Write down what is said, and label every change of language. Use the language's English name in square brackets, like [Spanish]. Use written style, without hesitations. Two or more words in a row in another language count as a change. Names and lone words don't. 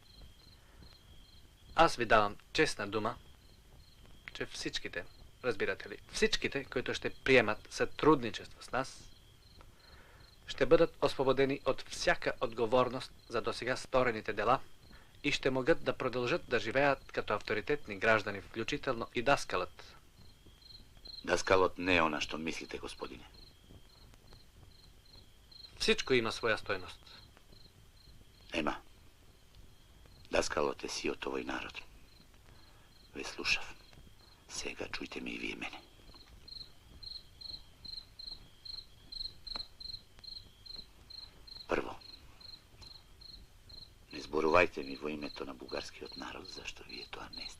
[Bulgarian] Аз ви давам честна дума, че всичките, разбирате ли, всичките, които ще приемат сътрудничество с нас, ще бъдат освободени от всяка отговорност за досега сторените дела и ще могат да продължат да живеят като авторитетни граждани, включително и даскалът. [Macedonian] Даскалот не е она што мислите, господине. [Bulgarian] Всичко има своя стойност. [Macedonian] Нема. Даскалот е сиот овој народ. Ве слушав. Сега чујте ме и вие мене. Прво, не зборувајте ми во името на бугарскиот народ, зашто вие тоа не сте.